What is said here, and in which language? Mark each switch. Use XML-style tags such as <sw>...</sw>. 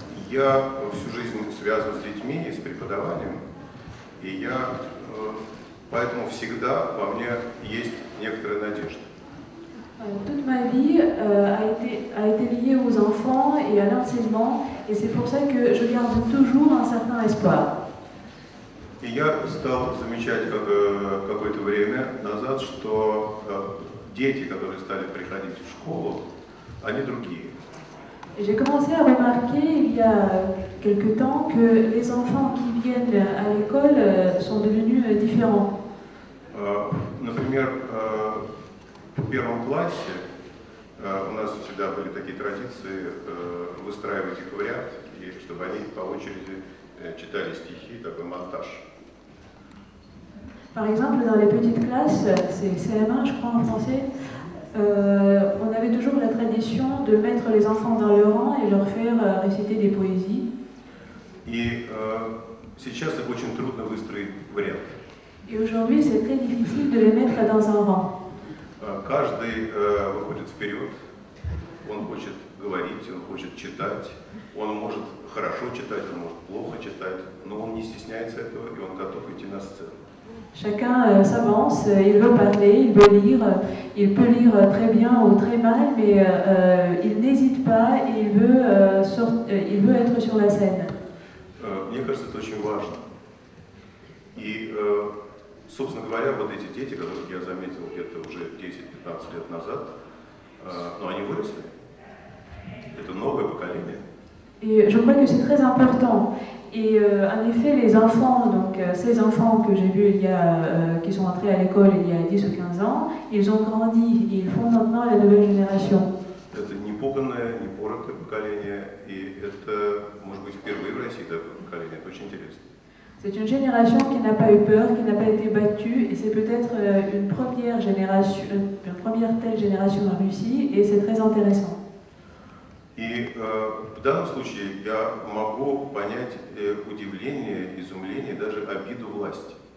<ru>Я всю жизнь связан с детьми и с преподаванием, и поэтому всегда во мне есть некоторая надежда.</ru> <fr>Toute ma vie a été liée aux enfants et à l'enseignement, et c'est pour ça que je garde toujours un certain espoir.</fr> <ru>И я стал замечать какое-то время назад, что дети, которые стали приходить в школу, они другие.</ru> <fr>J'ai commencé à remarquer il y a quelque temps que les enfants qui viennent à l'école sont devenus différents.</fr> <ru>Например, в первом классе у нас всегда были такие традиции выстраивать их в ряд, и чтобы они по очереди читали стихи, такой монтаж.</ru> <fr>Par exemple, dans les petites classes, c'est CM1 je crois en français, on avait toujours la tradition de mettre les enfants dans le rang et leur faire réciter des poésies.</fr> <ru>И сейчас их очень трудно выстроить в ряд.</ru> <fr>Et aujourd'hui, c'est très difficile de les mettre dans un rang.</fr> <ru>Каждый выходит вперед, он хочет говорить, он хочет читать, он может хорошо читать, он может плохо читать, но он не стесняется этого, и он готов идти на сцену.</ru> <fr>Chacun s'avance, il veut parler, il veut lire, il peut lire très bien ou très mal, mais il n'hésite pas et il veut être sur la scène.</fr> <ru>Мне кажется, это очень важно. И, собственно говоря, вот эти дети, которых я заметил где-то уже 10-15 лет назад, но они выросли. Это новое поколение.</ru> <fr>Et je crois que c'est très important. Et en effet, les enfants, donc ces enfants que j'ai vus qui sont entrés à l'école il y a 10 ou 15 ans, ils ont grandi et ils font maintenant la nouvelle génération.</fr> <ru>Это непуганное, непоротое поколение, и это, может быть, впервые в России такое поколение. Это очень интересно.</ru> <fr>C'est une génération qui n'a pas eu peur, qui n'a pas été battue, et c'est peut-être une première telle génération en Russie, et c'est très intéressant.</fr> <ru>И в данном случае я могу понять удивление, изумление, даже обиду власти.</ru>